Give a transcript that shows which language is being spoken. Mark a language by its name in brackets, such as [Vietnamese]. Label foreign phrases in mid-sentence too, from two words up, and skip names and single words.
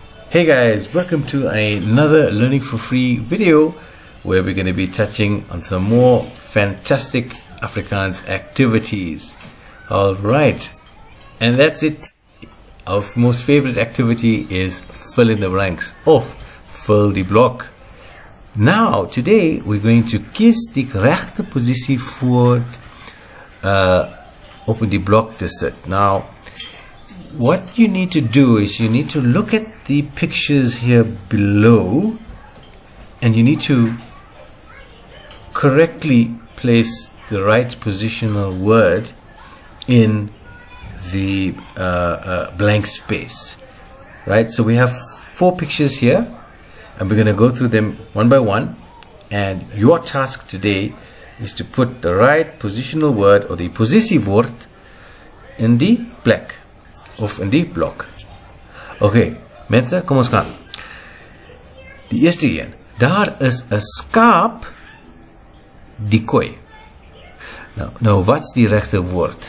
[English] Hey guys, welcome to another Learning for Free video where we're going to be touching on some more fantastic Afrikaans activities. Alright, and that's it. Our most favorite activity is fill in the blanks of [Afrikaans] fill die blok. [English] Now, today we're going to [Afrikaans] kies die regte posisie voor op die blok te sit. [English] Now, what you need to do is you need to look at the pictures here below and you need to correctly place the right positional word in the blank space. Right, so we have 4 pictures here and we're going to go through them one by one, and your task today is to put the right positional word or the posisiewoord [Afrikaans] in die plek of in die blok. Okay, mense, kom ons gaan. Die eerste een. Daar is 'n skaap die kooi. Nou wat's die regte woord?